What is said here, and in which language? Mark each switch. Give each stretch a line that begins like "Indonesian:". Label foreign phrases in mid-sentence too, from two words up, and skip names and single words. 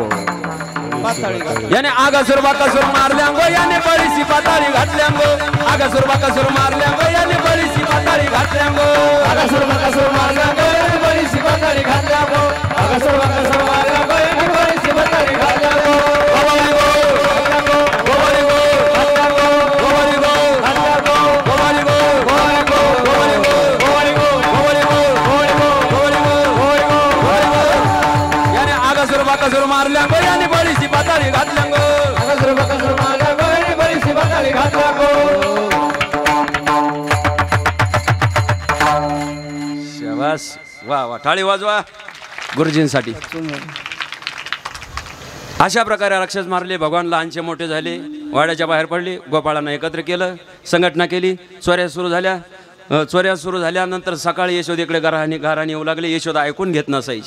Marathi: याने आगासुर बाकासुर मारल्यांगो. याने बळीसी पाताळी घातल्यांगो. आगासुर बाकासुर मारल्यांगो. याने बळीसी पाताळी घातल्यांगो. आगासुर बाकासुर मारल्यांगो. याने बळीसी पाताळी घातल्यांगो. आगासुर बाकासुर मारल्यांगो. याने बळीसी पाताळी घातल्यांगो. गोवारी गो गोवारी गो गोवारी गो गोवारी गो गोवारी गो गोवारी गो गोवारी गो गोवारी गो गोवारी गो गोवारी गो गोवारी गो. याने आगासुर बाकासुर मारल्यांगो. याने बळीसी पाताळी घातल्यांगो. आगासुर बाकासुर मारल्यांगो. याने बळीसी पाताळी घातल्यांगो. शाबास. वा वा. टाळी वाजवा गुरुजींसाठी. अशा प्रकारे राक्षस मारले. भगवान लहानचे मोठे झाले. वाड्याच्या बाहेर पडले. गोपाळांना एकत्र केलं. संघटना केली. चोऱ्या सुरू झाल्या. चोऱ्या सुरू झाल्यानंतर सकाळी यशोदेकडे घराने येऊ लागले. यशोदा ऐकून घेत नसायची.